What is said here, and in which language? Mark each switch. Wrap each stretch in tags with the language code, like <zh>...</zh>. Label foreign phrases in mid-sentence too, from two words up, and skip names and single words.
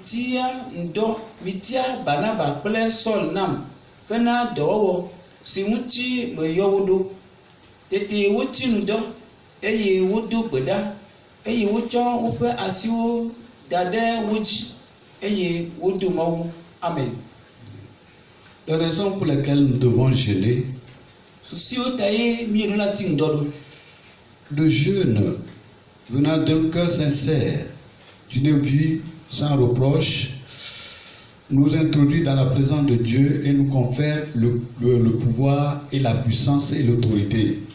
<ee>mitia Barnaba kple Saul nam hena dɔwɔwɔ si ŋuti meyɔ wo ɖo. Tete woti nudɔ eye wodo gbe ɖa eye wotsɔ woƒe asiwo da ɖe wo dzi eye wodo Mawu. Amen.</ee> <fr>Les raisons pour lesquelles nous devons jeûner. Le jeûne venant d'un cœur sincère, d'une vie sans reproche, nous introduit dans la présence de Dieu et nous confère le pouvoir et la puissance et l'autorité.</fr>